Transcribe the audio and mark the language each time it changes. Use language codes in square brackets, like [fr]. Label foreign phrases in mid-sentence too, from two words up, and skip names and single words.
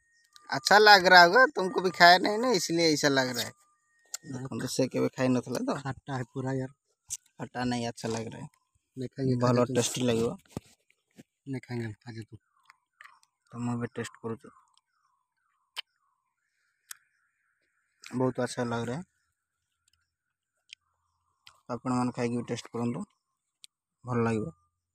[hi] अच्छा लग रहा होगा तुमको भी खाया नहीं ना इसलिए ऐसा लग रहा है। तो से कभी खाई ना था तो खट्टा है पूरा यार। खट्टा नहीं अच्छा लग रहा है नहीं खाएंगे [bn] ভালো টেস্টি লাগে [hi] नहीं खाएंगे खा तू तो मैं भी टेस्ट करूँ। बहुत अच्छा लग रहा है। [or] ଆପଣ ମାନେ ଖାଇକି ବି ଟେଷ୍ଟ କରନ୍ତୁ, ଭଲ ଲାଗିବ।